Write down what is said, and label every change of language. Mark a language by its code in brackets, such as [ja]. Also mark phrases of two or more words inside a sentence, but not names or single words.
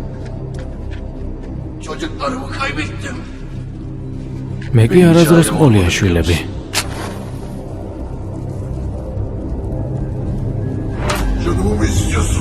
[tr] Çocuklarımı kaybettim. [ka] მე კი არასდროს ყოლია შვილები. [tr] Canımı mı istiyorsun?